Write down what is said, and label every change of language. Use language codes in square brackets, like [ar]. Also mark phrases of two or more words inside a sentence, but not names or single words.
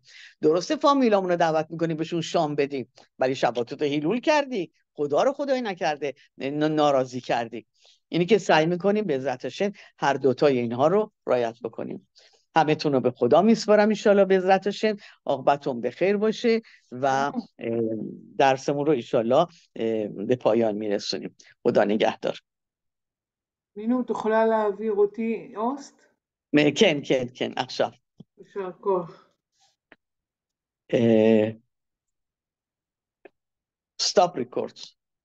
[fa] درسته فامیلامون رو دعوت میکنیم بهشون شام بدیم، ولی شباتت رو هیلول کردی، خدا رو خدای نکرده ناراضی کردی. اینی که سعی میکنیم به عزت هر دوتای اینها رو رعایت بکنیم. همتون رو به خدا میسپارم انشالله به عزت عاقبتون بخیر باشه و درسمون رو انشالله به פאיון میرسونیم. خدا نگهدار. [he] מינו, תוכלה להעביר אותי אוסט? כן, כן, כן, עכשיו. יישר כוח. [en] Stop records.